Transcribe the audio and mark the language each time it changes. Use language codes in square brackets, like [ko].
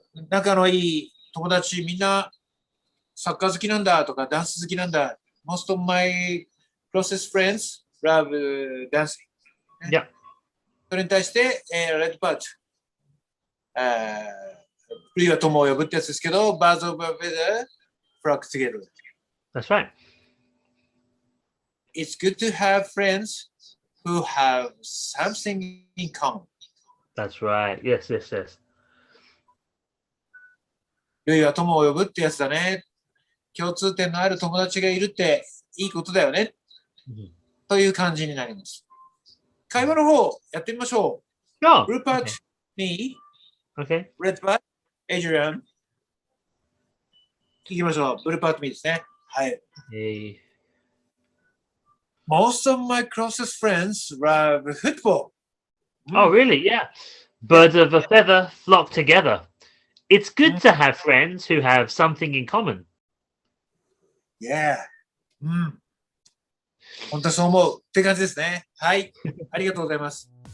[ja] 仲のいい友達みんなサッカー好きなんだとかダンス好きなんだ。 [en] Most of my closest friends love dancing. Yeah. [ja] それに対して、レッドパート。類は友を呼ぶってやつですけど、 [en] Birds of a feather flock together. That's right. It's good to have friends who have something in common. That's right. Yes. [ja] 類は友を呼ぶってやつだね。共通点のある友達がいるっていいことだよね。という感じになります。会話の方、やってみましょう。 Oh, [en] Repeat okay. me, Okay. read by Adrian. [ja] 聞きましょう。 [en] Repeat me [ja] ですね。はい。 Hey. [en] Most of my closest friends love football. Oh, really? Yeah. Birds of a feather flock together. It's good to have friends who have something in common. Yeah. [ja] 本当そう思うって感じですね。はい。ありがとうございます。